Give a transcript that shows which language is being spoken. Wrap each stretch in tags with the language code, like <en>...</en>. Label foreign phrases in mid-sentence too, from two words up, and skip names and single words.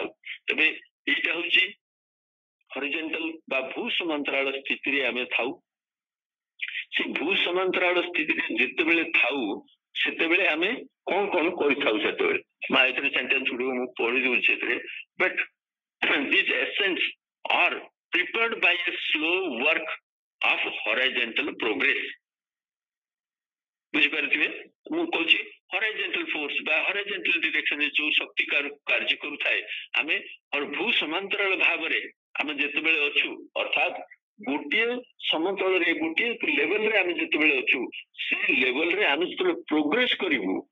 <or>ତେବେ ଏଇଟା ହଉଛି ହରିଜେଣ୍ଟାଲ ବା ଭୂ ସମାନ୍ତରାଳ ସ୍ଥିତିରେ ଆମେ ଥାଉ। ସେ ଭୂ ସମାନ୍ତରାଳ ସ୍ଥିତିରେ ଯେତେବେଳେ ଥାଉ ସେତେବେଳେ ଆମେ କଣ କଣ କରିଥାଉ ସେତେବେଳେ। ମା ଏଥିରେ ସେଣ୍ଟେନ୍ସ ଗୁଡ଼ିକ ମୁଁ ପଢି ଦଉଛି ସେଥିରେ,</or> <en>ବଟ୍ these essence are prepared by a slow work of horizontal progress।</en> <or>ବୁଝିପାରୁଥିବେ ମୁଁ କହୁଛି</or> <en>horizontal force</en> <or>ବା</or> <en>horizontal directionରେ</en> <or>ଯୋଉ ଶକ୍ତି କାର୍ଯ୍ୟ କରୁଥାଏ, ଆମେ ଭୂ ସମାନ୍ତରାଳ ଭାବରେ ଆମେ ଯେତେବେଳେ ଅଛୁ, ଅର୍ଥାତ୍ ଗୋଟିଏ ସମତଳରେ ଗୋଟିଏ ଲେଭେଲରେ ଆମେ ଯେତେବେଳେ ଅଛୁ, ସେ ଲେଭେଲରେ ଆମେ ଯେତେବେଳେ ପ୍ରୋଗ୍ରେସ କରିବୁ,</or>